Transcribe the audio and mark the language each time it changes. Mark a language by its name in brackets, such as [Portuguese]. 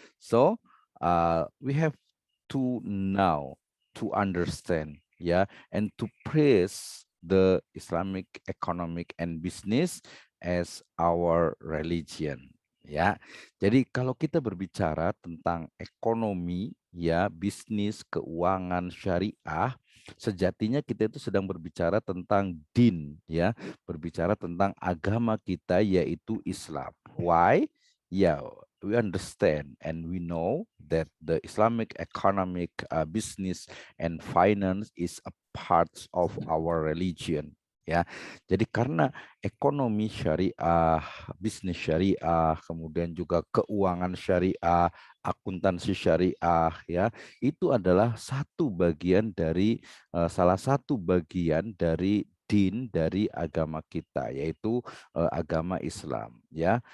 [English] So we have to now to understand, ya, and to praise the Islamic economic and business as our religion. [Indonesian] Ya, jadi kalau kita berbicara tentang ekonomi, ya, bisnis, keuangan syariah, sejatinya kita itu sedang berbicara tentang din, ya, berbicara tentang agama kita yaitu Islam. [English] Why? Ya, we understand and we know that the Islamic economic, business and finance is a part of our religion. [Indonesian] Ya, jadi karena ekonomi syariah, bisnis syariah, kemudian juga keuangan syariah, akuntansi syariah, ya, itu adalah satu bagian dari salah satu bagian dari din dari agama kita, yaitu agama Islam, ya.